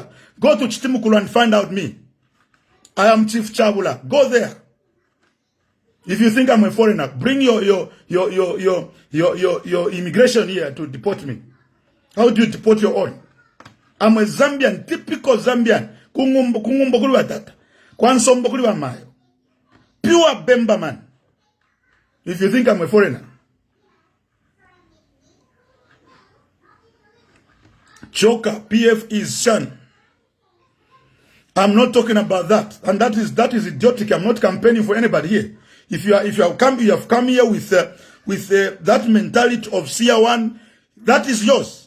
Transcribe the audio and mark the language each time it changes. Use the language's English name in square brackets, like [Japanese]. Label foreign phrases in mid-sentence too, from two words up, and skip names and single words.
[English] Go to Chitimukulu and find out me. I am Chief Chabula. Go there. If you think I'm a foreigner, bring your immigration here to deport me. How do you deport your own? I'm a Zambian, typical Zambian. [Bemba] Kungumbo kuliwa tata. Kwansombo kuliwa mayo. [English] Pure Bemba man. If you think I'm a foreigner. Choker, PF is Shan. I'm not talking about that. And that is idiotic. I'm not campaigning for anybody here. If you have come here with that mentality of Seer 1, that is yours.